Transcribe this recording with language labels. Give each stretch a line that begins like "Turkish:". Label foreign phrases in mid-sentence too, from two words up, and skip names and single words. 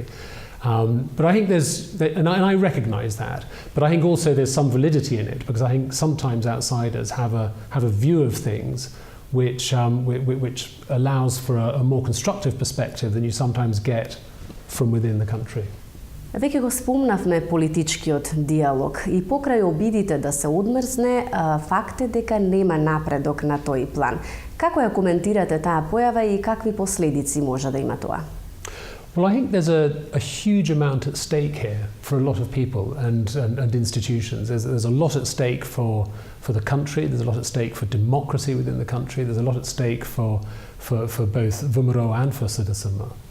English: But I think and I recognise that, but I think also there's some validity in it, because I think sometimes outsiders have a view of things which allows for a more constructive perspective than you sometimes get from within the country.
Macedonian: Веќе го спомнавме политичкиот диалог и покрај обидите да се одмрзне, факт е дека нема напредок на тој план. Како ја коментирате таа појава и какви последици може да има тоа?
English: Well, I think there's a huge amount at stake here for a lot of people and institutions. There's a lot at stake for the country. There's a lot at stake for democracy within the country. There's a lot at stake for both VMRO and for Citizenma.